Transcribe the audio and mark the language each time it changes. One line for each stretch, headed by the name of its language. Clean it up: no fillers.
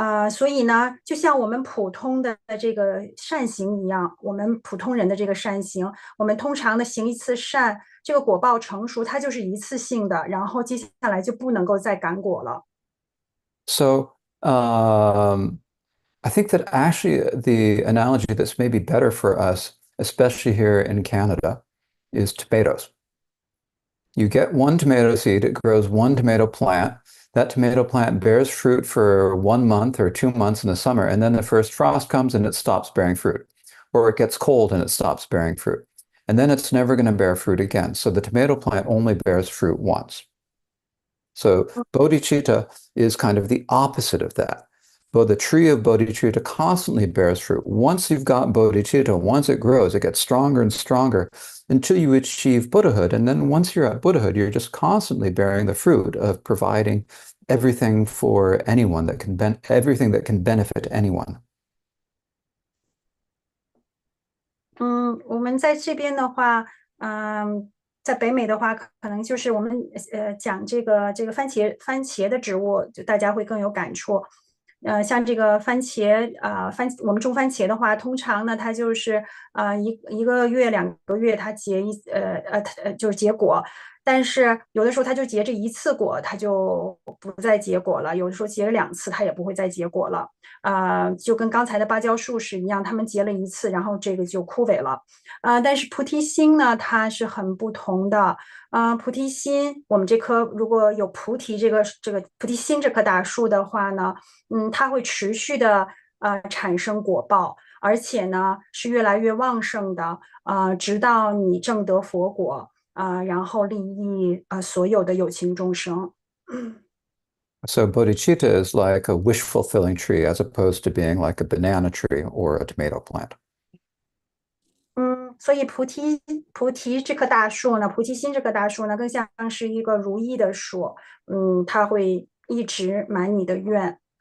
Chinese: 所以呢，就像我们普通的这个善行一样，我们普通人的这个善行，我们通常的行一次善，这个果报成熟，它就是一次性的，然后接下来就不能够再感果了。
English: So I think that actually the analogy that's maybe better for us, especially here in Canada, is tomatoes. You get one tomato seed, it grows one tomato plant. That tomato plant bears fruit for 1 month or 2 months in the summer, and then the first frost comes and it stops bearing fruit. Or it gets cold and it stops bearing fruit. And then it's never going to bear fruit again. So the tomato plant only bears fruit once. So bodhicitta is kind of the opposite of that. But the tree of bodhicitta constantly bears fruit. Once you've got bodhicitta, once it grows, it gets stronger and stronger until you achieve Buddhahood. And then once you're at Buddhahood, you're just constantly bearing the fruit of providing everything for anyone that can everything that can benefit anyone.
Chinese: 我们在这边的话，在北美的话，可能就是我们讲这个番茄的植物，就大家会更有感触。像这个番茄我们种番茄的话，通常呢，它就是一个月2个月它就是结果，但是有的时候它就结这一次果，它就不再结果了；有的时候结了2次，它也不会再结果了。就跟刚才的芭蕉树是一样，它们结了一次，然后这个就枯萎了。但是菩提心呢，它是很不同的。菩提心，我们这棵如果有菩提这个菩提心这棵大树的话呢，它会持续的产生果报，而且呢是越来越旺盛的，直到你证得佛果，然后利益所有的有情众生。
English: So bodhicitta is like a wish-fulfilling tree as opposed to being like a banana tree or a tomato plant.
Chinese: 所以菩提这棵大树呢，菩提心这棵大树呢，更像是一个如意的树，它会一直满你的愿。